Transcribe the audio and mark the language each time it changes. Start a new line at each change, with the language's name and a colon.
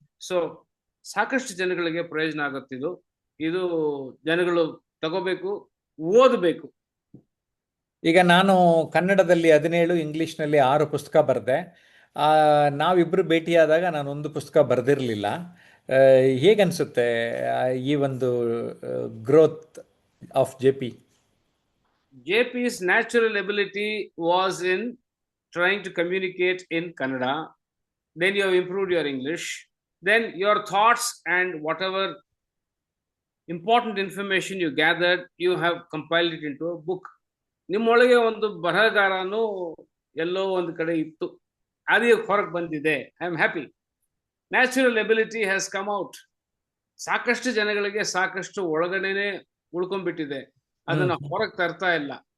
Kannada: So ಸಾಕಷ್ಟು ಜನಗಳಿಗೆ ಪ್ರಯೋಜನ ಆಗುತ್ತಿದ್ದು, ಇದು ಜನಗಳು ತಗೋಬೇಕು, ಓದಬೇಕು. ಈಗ ನಾನು ಕನ್ನಡದಲ್ಲಿ 17, ಇಂಗ್ಲಿಷ್ನಲ್ಲಿ 6 ಪುಸ್ತಕ ಬರೆದೆ. ನಾವಿಬ್ಬರು ಭೇಟಿಯಾದಾಗ ನಾನು ಒಂದು ಪುಸ್ತಕ ಬರೆದಿರಲಿಲ್ಲ. ಹೇಗನ್ಸುತ್ತೆ ಈ ಒಂದು
English: Growth of JP? JP's natural ability was in trying to communicate in Kannada. Then you have improved your English. Then your thoughts and whatever important information you gathered, you have compiled it into a book.
Kannada: ನಿಮ್ಮೊಳಗೆ ಒಂದು ಬರಹಗಾರನು ಎಲ್ಲೋ ಒಂದು ಕಡೆ ಇತ್ತು, ಅದೇ ಹೊರಗೆ ಬಂದಿದೆ.
English: I am happy. Natural ability has come out.
Kannada: ಸಾಕಷ್ಟು ಜನಗಳಿಗೆ ಸಾಕಷ್ಟು ಒಳಗಡೆನೆ ಉಳ್ಕೊಂಡ್ಬಿಟ್ಟಿದೆ, ಅದನ್ನ ಹೊರಗೆ ತರ್ತಾ ಇಲ್ಲ.